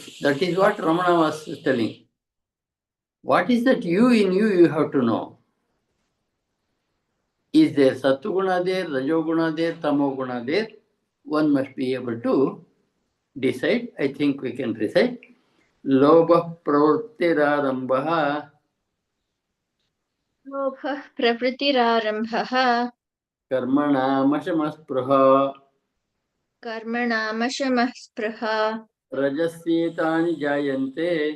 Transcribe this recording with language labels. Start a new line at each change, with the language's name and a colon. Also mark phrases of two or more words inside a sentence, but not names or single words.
English: That is what Ramana was telling. What is that you in you, you have to know. Is there Sattuguna there, Rajoguna there, Tamoguna there? One must be able to decide. I think we can recite.
Sanskrit: Lobha pravrittirarambha. Lobha pravrittirarambha. Karmanamasamaspraha. Karmanamasamaspraha. Rajasyetani jayante.